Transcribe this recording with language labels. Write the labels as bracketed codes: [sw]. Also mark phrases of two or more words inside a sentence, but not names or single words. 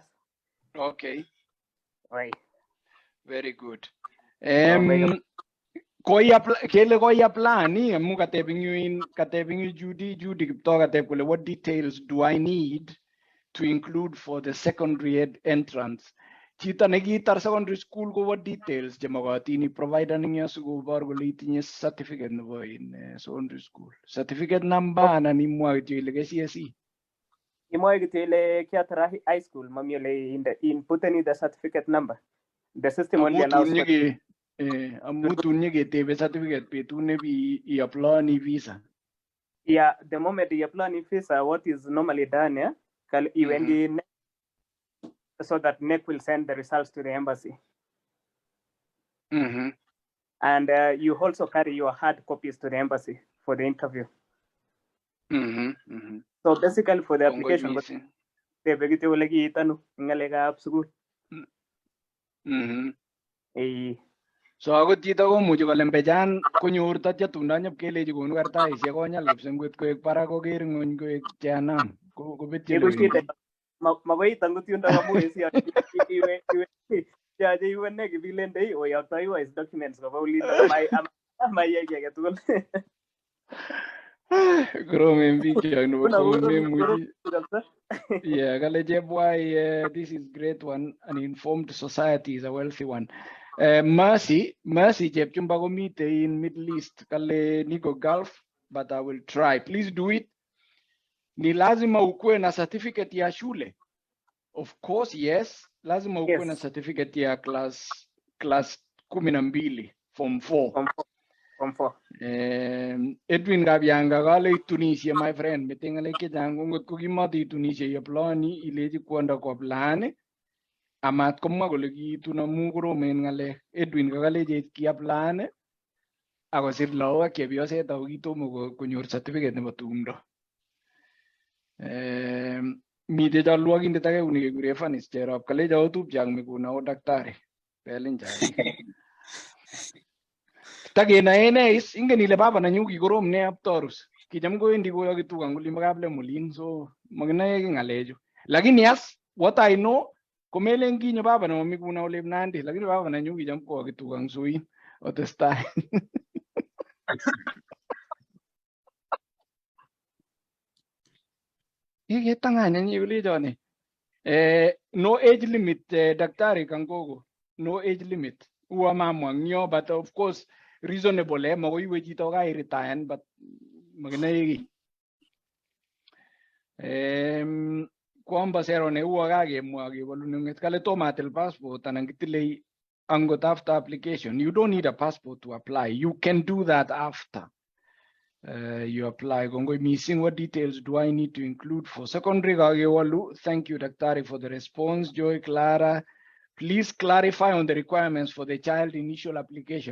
[en] Okay. Right. Very good. [kln] Koya plan ni amu katebing Judy Kipto kateb kole [en] what details do I need to include for the secondary entrance? [kln] Chito nekitar [en] secondary school [kln] ko [en] what details [kln] chemagatin provider ninyo sikobor kole itinye certificate nebo [en] in secondary school. [kln] Certificate number anan imwa kityo ile KCSE. Imwa kityo ile kiatara [en] high school [kln] mami ile [en] input any the certificate number. The system only allows [kln] amutun nyeketebe certificate betut nebi i-apply ni visa. [en] Yeah, the moment you apply ni visa, what is normally done, even so that NEC will send the results to the embassy. And you also carry your hard copies to the embassy for the interview. So basically for the application, [kln] so akot chito komuchi kolembechan konyor tatya tunda nyipkelechi konu kartasisiek konyal kipsengwet koek barak koker ng'ony koek jehanamu kobetyo lewendi. Makoi tangut yundo amu iwe yache iwe NEC ibilende oyoktoiwo is documents koba ulindo amayai kiy age tugul. Koromen biik chok nebo memuchi. Yeah, kale chepwai, [en] this is great one. An informed society is a wealthy one. Mercy chepchumba komite in Middle East. [kln] Kale niko [en] Gulf, but I will try. Please do it. [sw] Ni lazima ukuwe na certificate ya shule. [en] Of course, yes. [sw] Lazima ukuwe na certificate ya class 12, form 4. [en] Form 4. [kln] Edwin Gabianga kale Tunisia, [en] my friend. [kln] Metengale kechang ngot ko kimati Tunisia yaplani ileji kwanda kwa plan. Amat komwa kole kiitun amu koromen ng'alek. Edwin kakaleche kiaplan akosir lagok ak chepyoset ako kitomo konyor certificate nebo tumdo. Mite chalwogindet age uni kekure Fanis Cherop kalecho otupchang mikuna o daktari pelin chari. Takenae ne is ingen ile baba nanyu kikorom ne aptorus. Kicham kowendi koyoki tuga nguli makable mulin so makinae ki ngalechu. Lakini [en] as what I know [kln] komelen kinyo baba na mikuna ole Nandi lakini baba nanyu kicham koyoki tuga ngsuin otestai. Ketanganya nyi kulechoni. [en] No age limit daktari Kangogo. No age limit. [kln] Uwa mamwa ngyo [en] but of course reasonable [kln] mako iwe chito kai retire but makinae ki. Kwamba sero ne uwa kakemwa kebolununget kale tomatil passport anan kitile angot [en] after application. You don't need a passport to apply. You can do that after. You apply. Kongoi missing, what details do I need to include for secondary? Thank you, Daktari, for the response. Joy Clara, please clarify on the requirements for the child initial application.